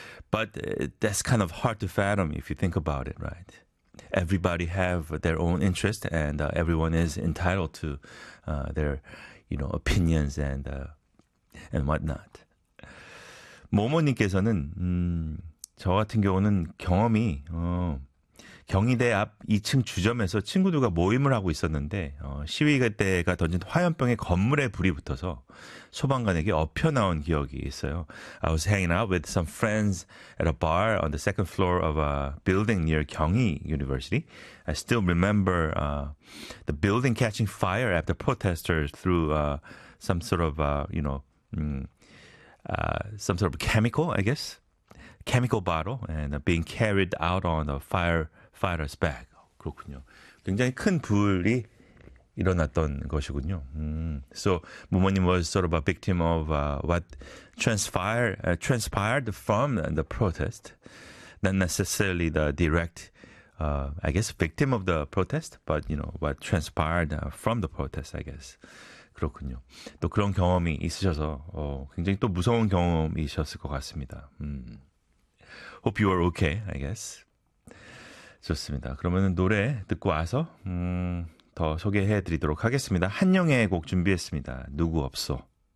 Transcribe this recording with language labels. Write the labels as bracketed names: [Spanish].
[English] But that's kind of hard to fathom if you think about it, right? Everybody have their own interest, and everyone is entitled to their, you know, opinions and whatnot. [Korean] 모모님께서는 저 같은 경우는 경험이 경희대 앞 2층 주점에서 친구들과 모임을 하고 있었는데 시위대가 던진 화염병에 건물에 불이 붙어서 소방관에게 엎혀나온 기억이 있어요. [English] I was hanging out with some friends at a bar on the second floor of a building near 경희 University. I still remember the building catching fire after protesters threw some sort of, you know, some sort of chemical, I guess. Chemical bottle and being carried out on a firefighter's back. [Korean] 그렇군요. 굉장히 큰 불이 일어났던 것이군요. [English] So, 모모님 was sort of a victim of what transpired from the protest. Not necessarily the direct, I guess, victim of the protest, but, you know, what transpired from the protest, I guess. [Korean] 그렇군요. 또 그런 경험이 있으셔서 굉장히 또 무서운 경험이셨을 것 같습니다. [English] Hope you are okay, I guess. [Korean] 좋습니다. 그러면 노래 듣고 와서 더 소개해드리도록 하겠습니다. 한영애의 곡 준비했습니다. 누구 없어.